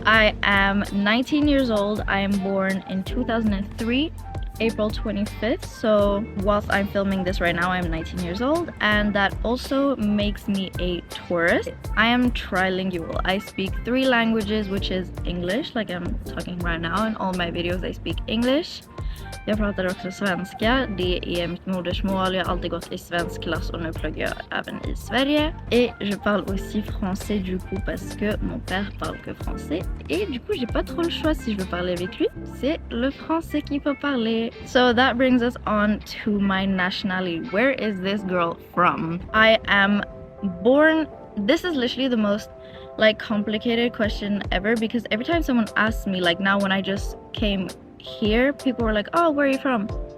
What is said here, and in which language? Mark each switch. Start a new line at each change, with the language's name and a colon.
English: I am 19 years old. I am born in 2003, April 25th, so whilst I'm filming this right now, I'm 19 years old, and that also makes me a tourist. I am trilingual. I speak 3 languages, which is English, like I'm talking right now. In all my videos I speak English.
Swedish: Jag pratar också svenska, det är mitt modersmål. Jag har alltid gått i svensk klass och nu pluggar jag även i Sverige.
French: Et je parle aussi français du coup parce que mon père parle que français. Et du coup j'ai pas trop le choix si je veux parler avec lui. C'est le français qu'il faut parler.
English: So that brings us on to my nationality. Where is this girl from? I am born... This is literally the most complicated question ever, because every time someone asks me, like now when I just came here, people were like, oh, where are you from?